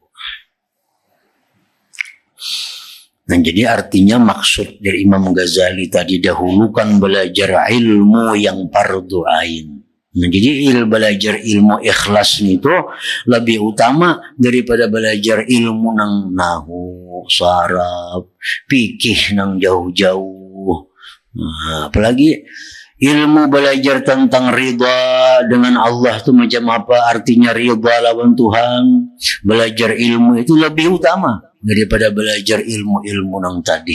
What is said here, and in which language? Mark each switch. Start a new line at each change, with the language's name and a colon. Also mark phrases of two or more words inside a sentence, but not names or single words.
Indonesian: Nah, jadi artinya maksud dari Imam Ghazali tadi dahulukan belajar ilmu yang
Arabic: فرض عين.
Indonesian: Nah, jadi belajar ilmu ikhlas itu lebih utama daripada belajar ilmu nang nahu, saraf, fikih nang jauh-jauh. Nah, apalagi ilmu belajar tentang ridha dengan Allah itu macam apa artinya ridha lawan Tuhan. Belajar ilmu itu lebih utama daripada belajar ilmu-ilmu nang tadi.